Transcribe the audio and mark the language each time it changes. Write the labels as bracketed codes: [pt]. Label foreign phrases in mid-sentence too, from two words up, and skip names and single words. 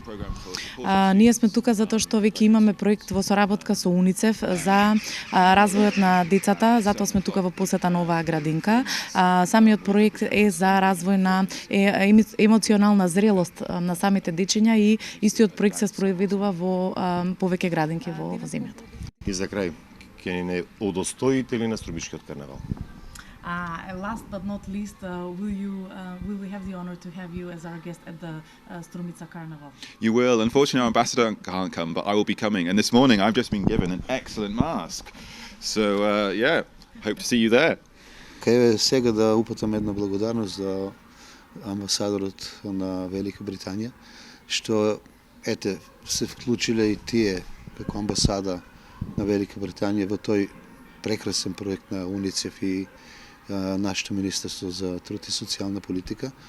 [mk] Ние сме тука затоа што веќе имаме проект во соработка со УНИЦЕФ за развојот на децата, затоа сме тука во посета на оваа градинка. Самиот проект е за развој на емоционална зрелост на самите дечиња и истиот проект се спроведува во повеќе градинки во земјата. И за крај, ќе ни не удостоите ли на Струмичкиот карнавал? [en] Last but not least, will we have the honor to have you as our guest at the Strumica Carnival? You will. Unfortunately, our ambassador can't come, but I will be coming. And this morning, I've just been given an excellent mask. So, hope to see you there. [mk] Кај сега да упатам една благодарност за амбасадорот на Велика Британија, што се вклучиле и тие како амбасада на Велика Британија во тој прекрасен проект на УНИЦЕФ и нашето Министерство за труд и социјална политика.